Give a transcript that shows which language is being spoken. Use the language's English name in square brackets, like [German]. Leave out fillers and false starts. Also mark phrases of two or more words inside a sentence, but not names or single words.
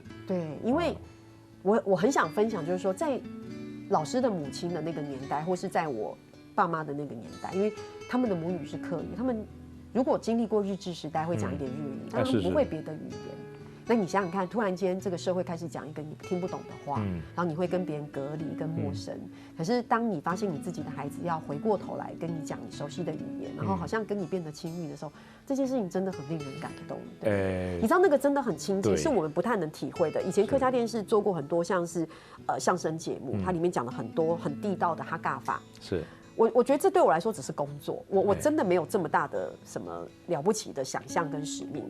[Chinese] 對，因為我很想分享，就是說，在老師的母親的那個年代，或是在我爸媽的那個年代，因為他們的母語是客語，他們如果經歷過日治時代，會講一點日語，但他們不會別的語言。那你想想看，突然間這個社會開始講一個你聽不懂的話，然後你會跟別人隔離、跟陌生。可是當你發現你自己的孩子要回過頭來跟你講你熟悉的語言，然後好像跟你變得親密的時候，這件事情真的很令人感動。你知道那個真的很親切，是我們不太能體會的。以前客家電視做過很多像是相聲節目，它裡面講了很多很地道的客家話。是。我觉得这对我来说只是工作，我真的没有这么大的什么了不起的想象跟使命。